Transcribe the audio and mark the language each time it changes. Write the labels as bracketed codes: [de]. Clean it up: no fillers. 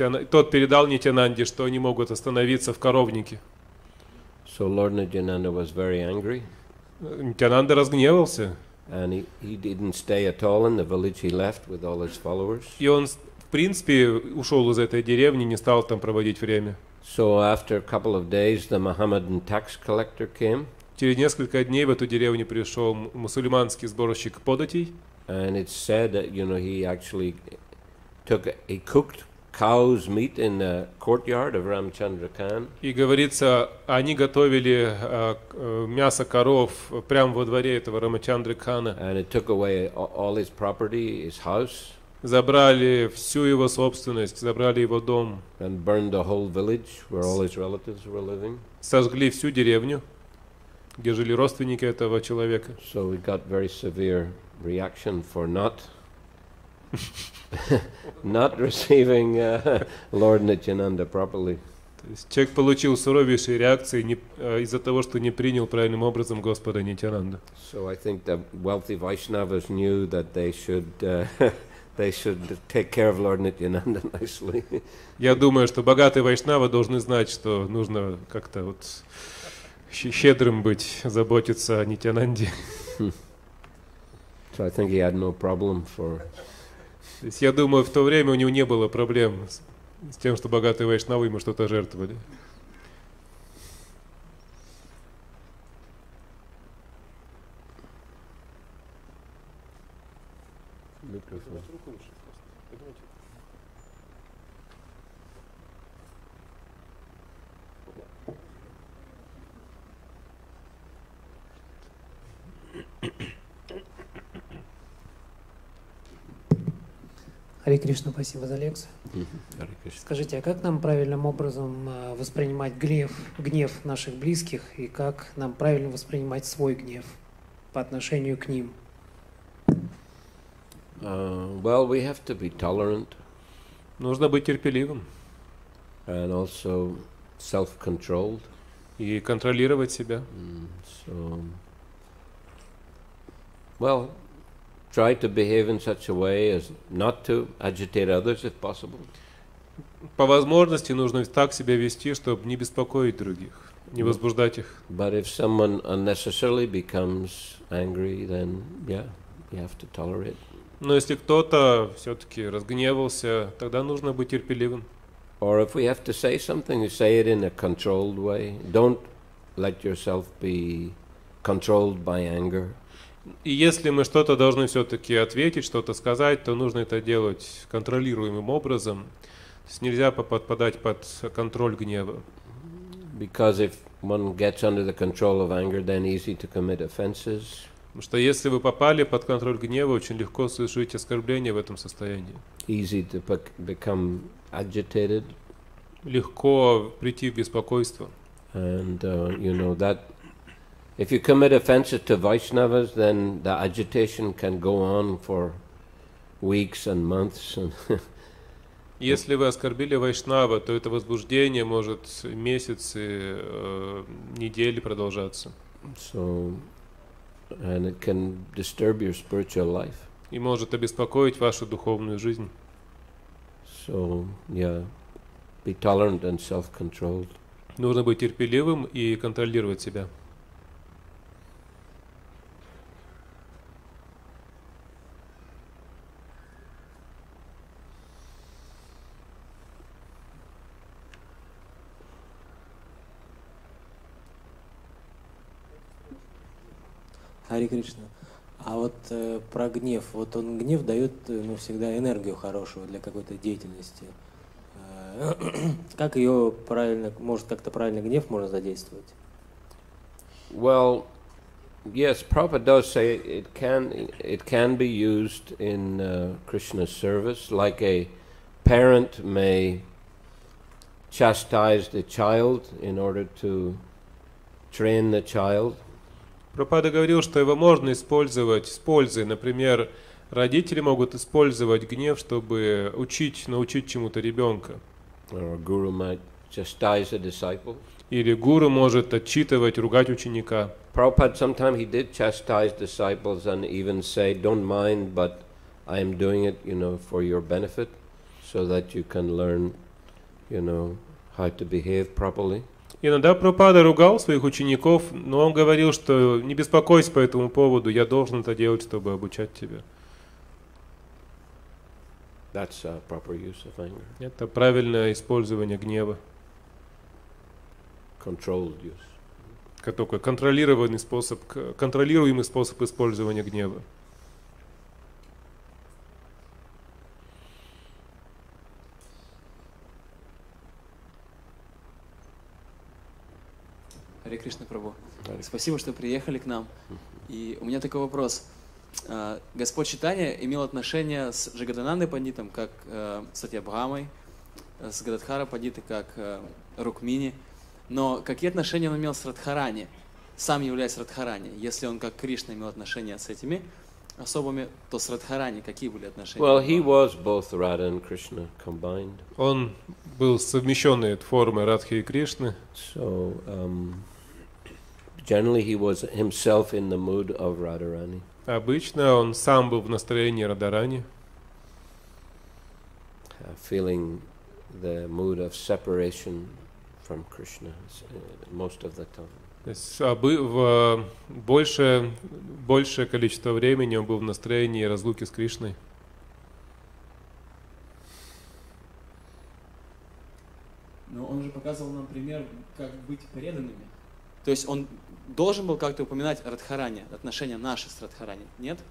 [ru] Тот передал Нитьянанде, что они могут остановиться в коровнике. [en] So Lord Nityananda was very angry. [ru] Нитьянанда разгневался. [en] And he didn't stay at all in the village. He left with all his followers. [ru] И он, в принципе, ушел из этой деревни, не стал там проводить время. [en] So after a couple of days, the Mohammedan tax collector came. [ru] Через несколько дней в эту деревню пришел мусульманский сборщик податей. [en] And it's said that he actually he cooked cow's meat in the courtyard of Ramchandra Khan. [ru] И говорится, они готовили мясо коров прямо во дворе этого Рамачандры Кхана. [en] And it took away all his property, his house. [ru] Забрали всю его собственность, забрали его дом. [en] And burned the whole village where all his relatives were living. [ru] Сожгли всю деревню, где жили родственники этого человека. [en] So we got very severe reaction for not receiving Lord Nityananda properly. [ru] То есть человек получил суровейшие реакции из-за того, что не принял правильным образом Господа Нитьянанду. [en] So I think the wealthy Vaishnavas knew that they should take care of Lord Nityananda nicely. [ru] Я думаю, что богатые вайшнавы должны знать, что нужно как-то вот щедрым быть, заботиться о Нитьянанде. [en] So I think he had no problem for. [ru] То есть я думаю, в то время у него не было проблем с тем, что богатые вайшнавы ему что-то жертвовали. Харе Кришна, спасибо за лекцию. Скажите, а как нам правильным образом воспринимать гнев наших близких, и как нам правильно воспринимать свой гнев по отношению к ним? [en] Well, we have to be tolerant. [ru] Нужно быть терпеливым. [en] And also self-controlled. [ru] И контролировать себя. [en] So, well, try to behave in such a way as not to agitate others, if possible. [ru] По возможности нужно так себя вести, чтобы не беспокоить других, не возбуждать их. [en] But if someone unnecessarily becomes angry, then yeah, you have to tolerate. [ru] Но если кто-то все-таки разгневался, тогда нужно быть терпеливым. [en] Or if we have to say something, you say it in a controlled way. Don't let yourself be controlled by anger. [ru] И если мы что-то должны все-таки ответить, что-то сказать, то нужно это делать контролируемым образом. То есть нельзя подпадать под контроль гнева. [en] Because if one gets under the control of anger, then easy to commit offenses. [ru] Потому что если вы попали под контроль гнева, очень легко совершить оскорбление в этом состоянии. [en] Easy to become agitated. [ru] легко прийти в беспокойство. [en] And you know that if you commit offenses to Vaishnavas, then the agitation can go on for weeks and months. [ru] Если вы оскорбили Вайшнава, то это возбуждение может месяцы, недели продолжаться. [en] So, and it can disturb your spiritual life. [ru] И может обеспокоить вашу духовную жизнь. [en] So, yeah, be tolerant and self-controlled. [ru] Нужно быть терпеливым и контролировать себя. Харе Кришна. А вот про гнев. Вот он гнев дает всегда энергию хорошую для какой-то деятельности. Как ее правильно, может как-то правильно гнев можно задействовать? [en] Well, yes, Prabhupada does say it can be used in Krishna's service, like a parent may chastise the child in order to train the child. [ru] Прабхупада говорил, что его можно использовать с пользой. Например, родители могут использовать гнев, чтобы научить чему-то ребенка. [en] Or a guru might chastise a disciple. [ru] Или гуру может отчитывать, ругать ученика. [en] Prabhupada sometimes he did chastise disciples and even say, "Don't mind, but I am doing it, for your benefit, so that you can learn, how to behave properly." [ru] Иногда Прабхупада ругал своих учеников, но он говорил, что не беспокойся по этому поводу, я должен это делать, чтобы обучать тебя. [en] That's a proper use of anger. [ru] Это правильное использование гнева. [en] Controlled use. [ru] Такой контролируемый способ использования гнева. Харе Кришна, Прабху. Спасибо, что приехали к нам. И у меня такой вопрос. Господь Чайтанья имел отношение с Джагаданандой Пандитом, как с Сатьябхамой, с Гададхара Пандитой, как Рукмини. Но какие отношения он имел с Радхарани, сам являясь Радхарани? Если он, как Кришна, имел отношения с этими особыми, то с Радхарани какие были отношения? [en] Well, he was both Radha and Krishna combined. [ru] Он был совмещенной формой Радхи и Кришны. [en] So, generally he was himself in the mood of Radharani. [ru] Обычно он сам был в настроении Радарани. [en] Feeling the mood of separation from Krishna most of the time. [ru] То есть большее количество времени он был в настроении разлуки с Кришной. Но он же показывал нам пример, как быть преданными. То есть он должен был как-то упоминать Радхарани, отношения наши с Радхарани. Нет?